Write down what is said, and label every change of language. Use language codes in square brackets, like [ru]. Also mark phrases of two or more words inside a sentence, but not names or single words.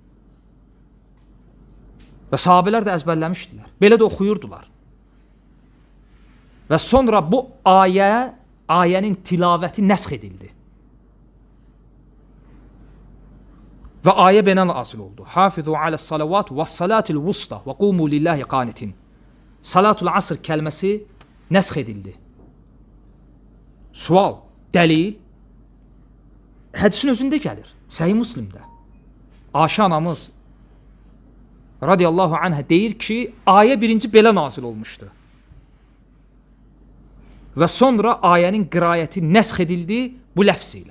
[az] Və sahabələr də əzbərləmişdilər. Belə də oxuyurdular. Və sonra bu ayənin tilavəti nəsx edildi. Və ayə belə nazil oldu. [ar] حافظوا على الصلوات والصلاة الوسطى وقوموا لله قانتين. صلاة العصر [az] kəlməsi nəsx edildi. Sual, dəlil hədisin özündə gəlir. Səhih Müslimdə. Ayşə anamız [ar] رضي الله عنها [az] deyir ki, ayə birinci belə nazil olmuşdu. Və sonra ayənin qirayəti nəsx edildi bu ləfz ilə.